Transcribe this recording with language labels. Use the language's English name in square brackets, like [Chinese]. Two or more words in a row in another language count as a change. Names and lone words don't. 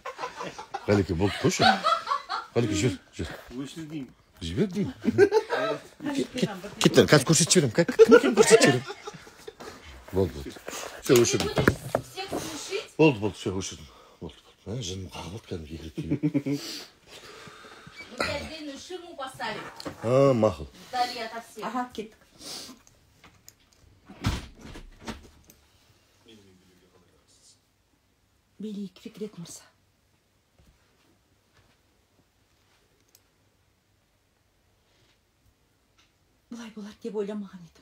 [Kazakh] Қалеке, болды, қойшы. Қалеке, жүр. Өшірдеймін. Жібер деймін. Кеттен, қазір көрсетіп жіберем. Кім көрсетіп жіберем? Болды. Все, өшірдім. Болды, все, өшірдім. Болды. Жыным қағылды кәдімгі егіліп. [Russian] День шуму поставим. [Kazakh] Мақыл. [Russian] Вдали ото всех. Ага, [Kazakh] кеттік. Билейік, Фикрет мырза. Бұлай болады деп ойламаған едім.